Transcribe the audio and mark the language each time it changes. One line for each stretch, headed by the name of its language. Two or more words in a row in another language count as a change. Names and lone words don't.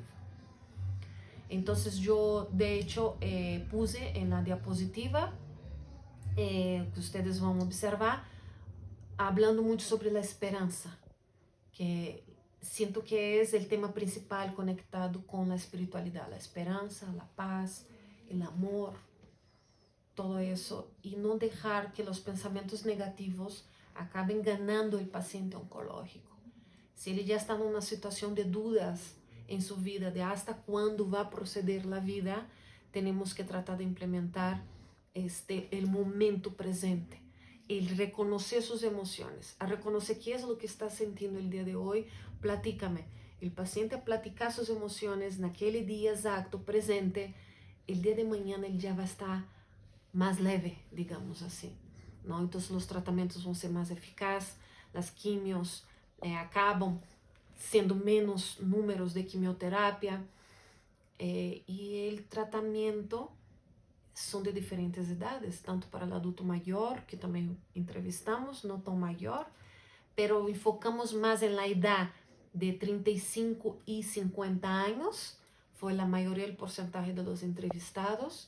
Spanish: Entonces, yo, de hecho, puse en la diapositiva, que ustedes van a observar, hablando mucho sobre la esperanza, que siento que es el tema principal conectado con la espiritualidad, la esperanza, la paz, el amor, todo eso, y no dejar que los pensamientos negativos acaben ganando el paciente oncológico.
Portuguese: Si ele já está numa situação de dudas em sua vida, de hasta quando vai proceder a vida, temos que tratar de implementar
Spanish: el momento presente, el reconocer sus emociones, a reconocer qué es lo que está sintiendo el día de hoy. Platícame. El paciente a platicar sus emociones naquele día exacto, presente, el día de mañana
Portuguese: ele já vai estar
Spanish: más leve, digamos así, ¿no? Entonces los tratamientos van a ser más eficaces, las quimios acaban siendo menos números de quimioterapia y el tratamiento son de diferentes edades, tanto para el adulto mayor, que también entrevistamos, no tan mayor, pero enfocamos más en la edad de 35 y 50 años, fue la mayoría del porcentaje de los entrevistados.